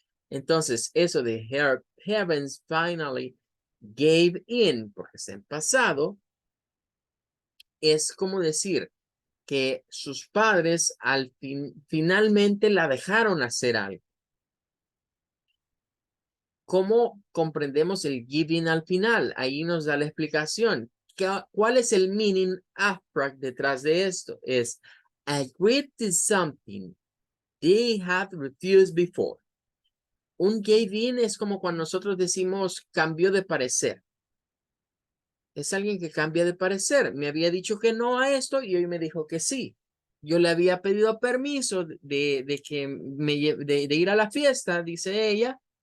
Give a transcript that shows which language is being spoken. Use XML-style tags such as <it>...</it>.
<es>Entonces, eso de</es> <en>her parents finally gave in,</en> <es>porque está en pasado, es como decir que sus padres finalmente la dejaron hacer algo. ¿Cómo comprendemos el giving al final? Ahí nos da la explicación. ¿Cuál es el meaning abstract detrás de esto? Es</es> <en>agreed to something they had refused before.</en> <es>Un gave in es como cuando nosotros decimos cambió de parecer. Es alguien que cambia de parecer. Me había dicho que no a esto y hoy me dijo que sí. Yo le había pedido permiso de ir a la fiesta, dice ella.</es>